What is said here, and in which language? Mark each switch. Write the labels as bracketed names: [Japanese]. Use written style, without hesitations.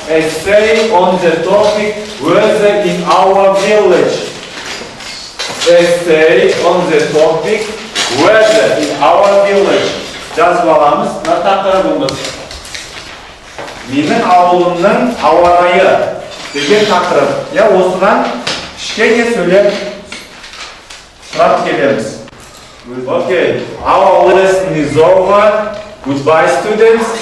[English] Essay on the topic weather in our village. Essay on the topic weather in our village. [Kazakh] Жазып аламыз. Мына тақырыбымыз. Менің ауылымның ауа райы деген тақырып. Я осыған кішкене сөйлеп сұрап келеміз. [English] Okay, our lesson is over. Goodbye, students.